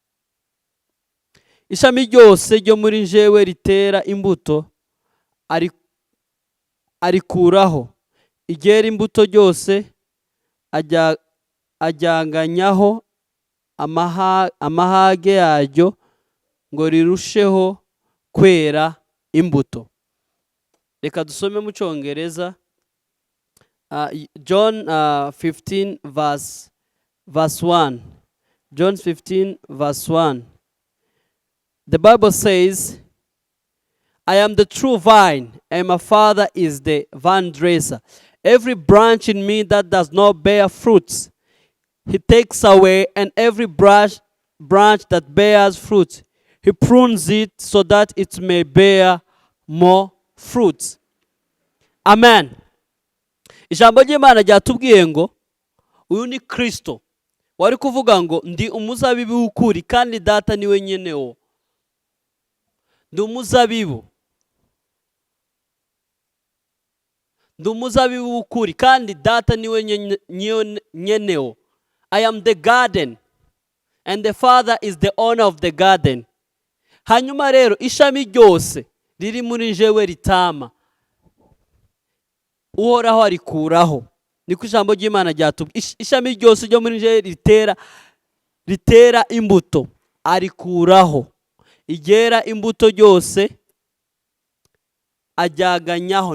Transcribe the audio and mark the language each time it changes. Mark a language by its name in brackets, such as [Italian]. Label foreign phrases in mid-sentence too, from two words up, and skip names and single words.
[Kinyarwanda] Ishami ryose ryo muri njyewe ritera imbuto arikuraho, iryera imbuto ryose ajyanganyaho amahage yaryo ngo rirusheho kwera imbuto. Reka dusome mu Cyongereza. [English] John 15 verse 1. John 15 verse 1. The Bible says, I am the true vine, and my Father is the vine dresser. Every branch in me that does not bear fruits, he takes away, and every branch that bears fruit, he prunes it so that it may bear more fruits. Amen. [Kinyarwanda] Ijambo ry'Imana ryatubwiye ngo uyu ni Kristo wari kuvuga ngo ndi umuzabibu w'ukuri kandi data niwe nyenewo. Ndi umuzabibu w'ukuri kandi data niwe nyenewo. [English] I am the garden and the Father is the owner of the garden. [Kinyarwanda] Hanyuma rero ishami ryose riri muri njyewe ritama, uhoraho arikuraho. Niko ijambo ry'Imana ryatubwiye. Ishami ryose ryo muri njyewe ritera imbuto arikuraho, iryera imbuto ryose ajyaganyaho.